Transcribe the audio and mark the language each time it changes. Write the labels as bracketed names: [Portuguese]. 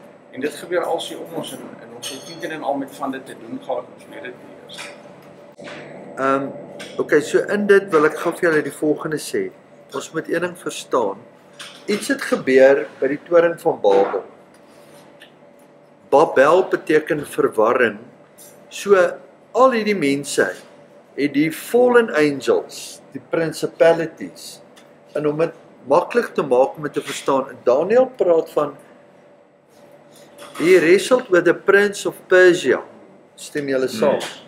[Afrikaans] En dit gebeur alsie om ons en ons het nie en al met van dit te doen gehad, ons weet dit nie eers. Okay, so in dit wil ek gou vir julle die volgende sê. Ons moet een ding verstaan. Iets het gebeur by die toring van Babel. Babel beteken verwarring. So al hierdie mense het die [English] fallen angels, [Afrikaans] die principalities, en om dit maklik te maak om dit te verstaan. Daniel praat van [English] he wrestled with the prince of Persia. [Afrikaans] Stem julle saam?